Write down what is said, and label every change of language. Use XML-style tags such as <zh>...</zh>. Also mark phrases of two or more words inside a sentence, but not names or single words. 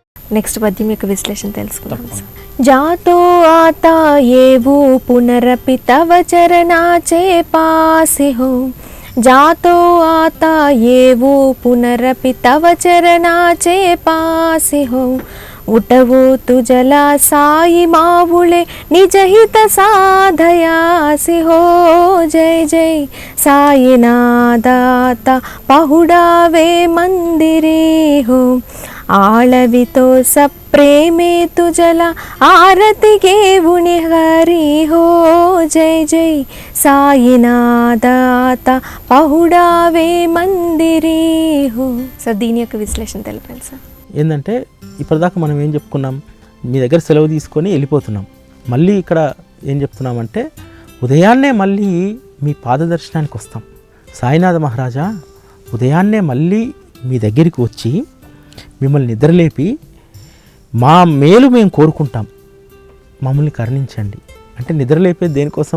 <te>నెక్స్ట్ పద్యం యొక్క విశ్లేషణ తెలుసుకుందాం సార్.</te> <mr>जातो आता येऊ पुनरपि तव चरणांचे पाशी हो, जातो आता येऊ पुनरपि तव चरणांचे पाशी हो, उठवो तुझला साई मावुळे निजहित साधयासी हो. जय जय साईनादाता पाहुडावे मंदिरे हो, आळवितो सप्रेमे तुझला आरती घेऊनि हरी हो. जय जय साईनादाता पाहुडावे मंदिरे हो.</mr> <te>సార్ దీని యొక్క విశ్లేషణ తెలపండి సార్. ఏంటంటే ఇప్పటిదాకా మనం ఏం చెప్పుకున్నాం, మీ దగ్గర సెలవు తీసుకొని వెళ్ళిపోతున్నాం. మళ్ళీ ఇక్కడ ఏం చెప్తున్నామంటే ఉదయాన్నే మళ్ళీ మీ పాదదర్శనానికి వస్తాం. సాయినాథ మహారాజా ఉదయాన్నే మళ్ళీ మీ దగ్గరికి వచ్చి మిమ్మల్ని నిద్రలేపి మా మేలు మేము కోరుకుంటాం, మమ్మల్ని కరుణించండి అంటే నిద్రలేపేది దేనికోసం?</te>